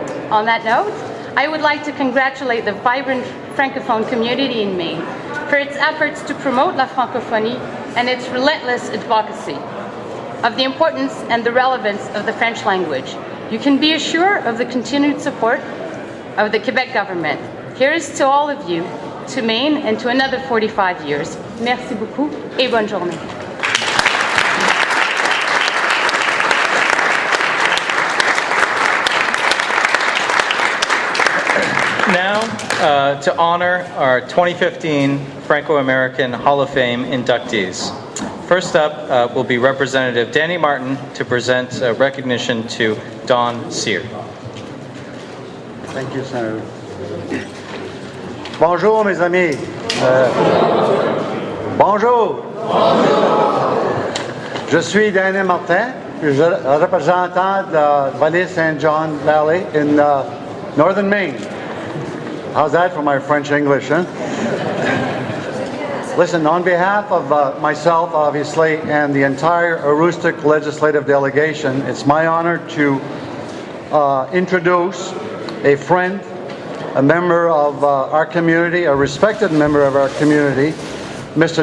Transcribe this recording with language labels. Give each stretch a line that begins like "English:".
English: On that note, I would like to congratulate the vibrant Francophone community in Maine for its efforts to promote La Francophonie and its relentless advocacy of the importance and the relevance of the French language. You can be assured of the continued support of the Quebec government. Here is to all of you, to Maine, and to another 45 years.
French: Merci beaucoup et bonne journée.
English: Now, to honor our 2015 Franco-American Hall of Fame inductees. First up will be Representative Danny Martin to present recognition to Don Sear. Thank you, Senator.
French: Bonjour, mes amis. Bonjour. Je suis Danny Martin, représentant de la Vallée St.
English: John Valley in northern Maine. How's that for my French English, huh? Listen, on behalf of myself, obviously, and the entire AUGUSTA legislative delegation, it's my honor to introduce a friend, a member of our community, a respected member of our community, Mr.